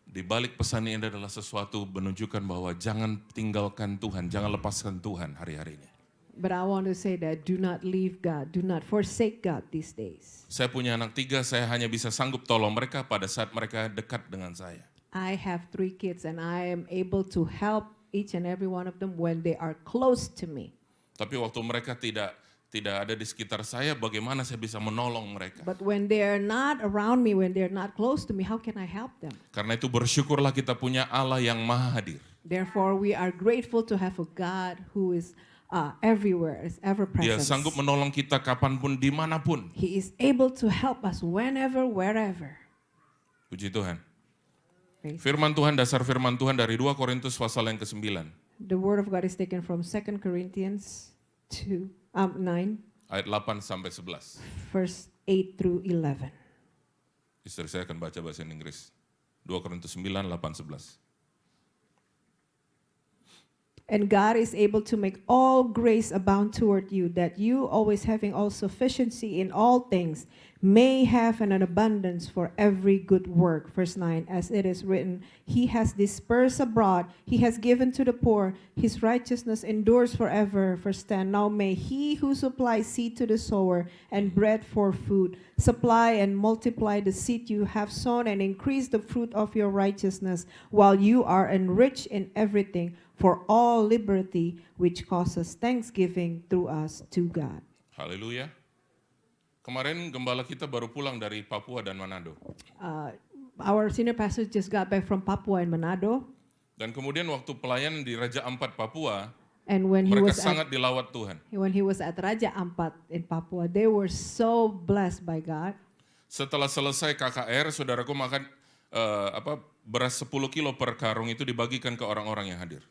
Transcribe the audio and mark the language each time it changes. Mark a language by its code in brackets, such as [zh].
[id] Di balik pesan ini adalah sesuatu menunjukkan bahwa jangan tinggalkan Tuhan, jangan lepaskan Tuhan hari-hari ini. [en] But I want to say that do not leave God. Do not forsake God these days. [id] Saya punya anak 3, saya hanya bisa sanggup tolong mereka pada saat mereka dekat dengan saya. [en] I have 3 kids and I am able to help each and every one of them when they are close to me. [id] Tapi waktu mereka tidak ada di sekitar saya, bagaimana saya bisa menolong mereka? [en] But when they are not around me, when they are not close to me, how can I help them? [id] Karena itu bersyukurlah kita punya Allah yang maha hadir. [en] Therefore, we are grateful to have a God who is everywhere, is ever [id] Dia [en] present. [id] sanggup menolong kita kapanpun, dimanapun. [en] He is able to help us whenever, wherever. [id] Puji Tuhan. [en] Praise. [id] Firman Tuhan, dasar firman Tuhan dari 2 Korintus pasal yang ke-9. [en] The word of God is taken from 2 Corinthians 9, [id] Ayat 8 sampai 11. [en] verse 8 through 11. [id] Istri saya akan baca bahasa Inggris. 2 Korintus 9, 8, 11. [en] And God is able to make all grace abound toward you, that you, always having all sufficiency in all things, may have an abundance for every good work. Verse 9, as it is written, He has dispersed abroad, He has given to the poor, His righteousness endures forever. Verse 10, now may He who supplies seed to the sower and bread for food, supply and multiply the seed you have sown and increase the fruit of your righteousness, while you are enriched in everything, for all liberty, which causes thanksgiving through us to God. [id] Haleluya. Kemarin gembala kita baru pulang dari Papua dan Manado. [en] Our senior pastor just got back from Papua and Manado, [id] Dan kemudian waktu pelayan di Raja Ampat Papua, [en] and when he [id] mereka [en] was [id] sangat dilawat Tuhan. [en] at Raja Ampat in Papua, they were so blessed by God. [id] Setelah selesai KKR, saudaraku makan beras 10 kilo per karung itu dibagikan ke orang-orang yang hadir.